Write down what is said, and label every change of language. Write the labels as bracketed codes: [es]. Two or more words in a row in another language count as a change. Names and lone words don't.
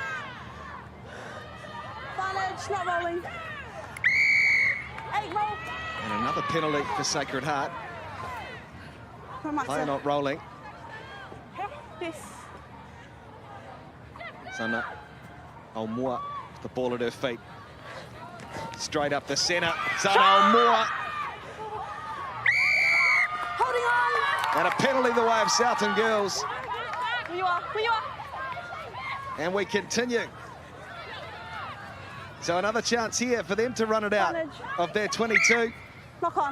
[en] Not rolling. 8 roll. And another penalty for Sacred Heart. Player not rolling. Yes. Sana Aumua with the ball at her feet. Straight up the centre. Sana Aumua. Holding on. And a penalty the way of Southland Girls. Where you are, where you are. And we continue. So another chance here for them to run it out of their 22. Knock on.